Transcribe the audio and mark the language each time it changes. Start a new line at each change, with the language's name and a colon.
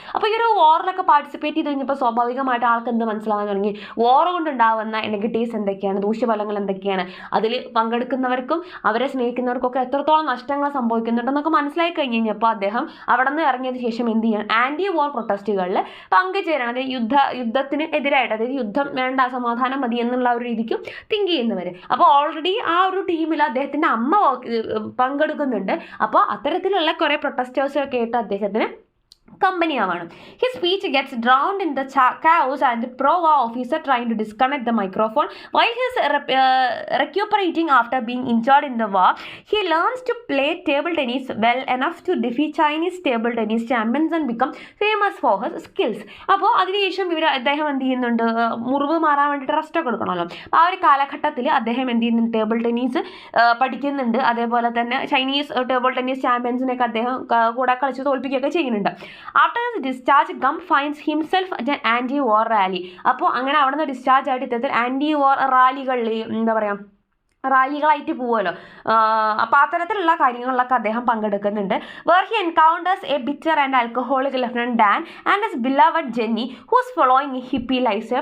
Malayalam: അപ്പോൾ ഈ ഒരു വാറിലൊക്കെ പാർട്ടിസിപ്പേറ്റ് ചെയ്ത് കഴിഞ്ഞപ്പോൾ സ്വാഭാവികമായിട്ട് ആൾക്ക് എന്ത് മനസ്സിലാകാൻ തുടങ്ങി, വാർ കൊണ്ടുണ്ടാവുന്ന നെഗറ്റീവ്സ് എന്തൊക്കെയാണ്, ദൂഷ്യഫലങ്ങൾ എന്തൊക്കെയാണ്, അതിൽ പങ്കെടുക്കുന്നവർക്കും അവരെ സ്നേഹിക്കുന്നവർക്കൊക്കെ എത്രത്തോളം നഷ്ടങ്ങൾ സംഭവിക്കുന്നുണ്ടെന്നൊക്കെ മനസ്സിലായി കഴിഞ്ഞു അപ്പോൾ അദ്ദേഹം അവിടെ നിന്ന് ഇറങ്ങിയതിന് ശേഷം എന്ത് ചെയ്യണം, ആന്റി വാർ പ്രൊട്ടസ്റ്റുകളിൽ പങ്കുചേരണം. അതായത് യുദ്ധത്തിന് എതിരായിട്ട്, അതായത് യുദ്ധം വേണ്ട, സമാധാനം മതി എന്നുള്ള ഒരു രീതിക്കും തിങ്ക് ചെയ്യുന്നവർ. അപ്പോൾ ഓൾറെഡി ആ ഒരു ടീമിൽ അദ്ദേഹത്തിൻ്റെ അമ്മ പങ്കെടുക്കുന്നുണ്ട്. അപ്പോൾ അത്തരത്തിലുള്ള കുറേ പ്രൊട്ടസ്റ്റേഴ്സൊക്കെ ആയിട്ട് അദ്ദേഹത്തിന് company ആവണം.
English: His speech gets drowned in the chaos and the pro-war officer trying to disconnect the microphone. While he is recuperating after being injured in the war, he learns to play table tennis well enough to defeat Chinese table tennis champions and become famous for his skills.
Malayalam: അപ്പോൾ അതിനുശേഷം അദ്ദേഹം എന്ത് ചെയ്യുന്നുണ്ട്, മുറിവ് മാറാൻ വേണ്ടിയിട്ട് rest ഒക്കെ കൊടുക്കണമല്ലോ. ആ ഒരു കാലഘട്ടത്തിൽ അദ്ദേഹം എന്ത് ചെയ്യുന്നുണ്ട്, ടേബിൾ ടെന്നീസ് പഠിക്കുന്നുണ്ട്. അതേപോലെ തന്നെ ചൈനീസ് ടേബിൾ ടെന്നീസ് ചാമ്പ്യൻസിനെയൊക്കെ അദ്ദേഹം കൂടെ കളിച്ച് തോൽപ്പിക്കുകയൊക്കെ ചെയ്യുന്നുണ്ട്.
English: After his discharge, Gump finds himself at an anti-war rally.
Malayalam: അപ്പോൾ അങ്ങനെ അവിടെ നിന്ന് ഡിസ്ചാർജ് ആയിട്ട് ഇത്തരത്തിൽ ആൻറ്റി-വാർ റാലികളിൽ റാലികളായിട്ട് പോവുമല്ലോ. അപ്പോൾ അത്തരത്തിലുള്ള കാര്യങ്ങളിലൊക്കെ അദ്ദേഹം പങ്കെടുക്കുന്നുണ്ട്.
English: Where he encounters a bitter and alcoholic lieutenant Dan and his beloved Jenny who's following hippie life style.